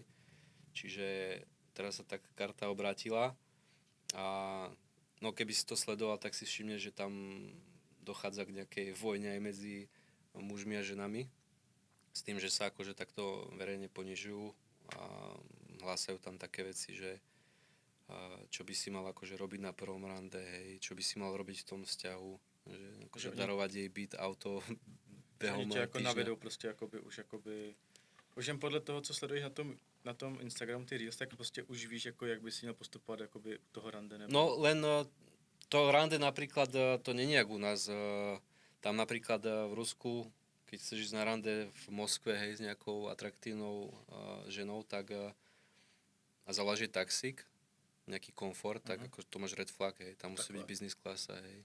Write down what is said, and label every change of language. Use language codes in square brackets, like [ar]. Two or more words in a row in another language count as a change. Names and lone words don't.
[sk] Čiže teraz sa tak karta obrátila a no keby si to sledoval, tak si všimne, že tam dochádza k nejakej vojne aj medzi mužmi a ženami s tým, že sa akože takto verejne ponižujú a hlásajú tam také veci, že čo by si mal akože robiť na prvom rande, hej, čo by si mal robiť v tom vzťahu, že akože darovať jej byt, auto behom [cs] Oni tě jako [sk] týždňa. [cs] navedou prostě jakoby už jen podle toho, co sleduješ na tom Instagramu ty Reels, tak prostě už víš, jako jak bys měl postupovat jakoby u toho rande. Nebo... [sk] No len to rande napríklad, to není jak u nás. Tam napríklad v Rusku, keď chceš ísť na rande v Moskve, hej, s nejakou atraktívnou ženou, tak a zavoláš jej taxík, nejaký komfort, tak ako to máš [en] red flag, [sk] hej, tam musí byť business klasa, hej.